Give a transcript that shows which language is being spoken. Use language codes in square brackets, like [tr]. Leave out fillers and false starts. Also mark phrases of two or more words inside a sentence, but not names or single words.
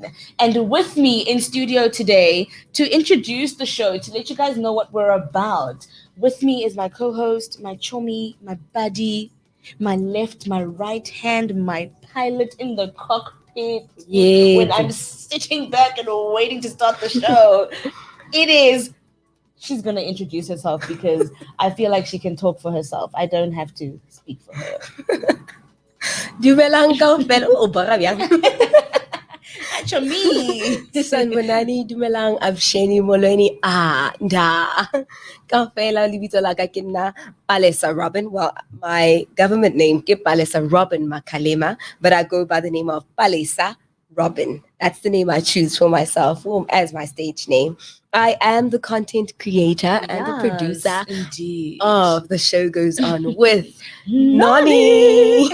[en] And with me in studio today to introduce the show, to let you guys know what we're about, with me is my co-host, my chummy, my buddy, my left, my right hand, my pilot in the cockpit. When I'm sitting back and waiting to start the show, it is. She's gonna introduce herself because I feel like she can talk for herself. I don't have to speak for her. [nso] Dumelang kaofela o bara bjang. [en] Me. [nso] Sanbonani dumelang Absheni Molweni da. Kaofela lebitso la ka ke nna Palesa Robin. [en] Well, my government name ke Palesa Robin Makalema, but I go by the name of Palesa Robin. That's the name I choose for myself as my stage name. I am the content creator and the producer indeed. of The Show Goes On with Noni.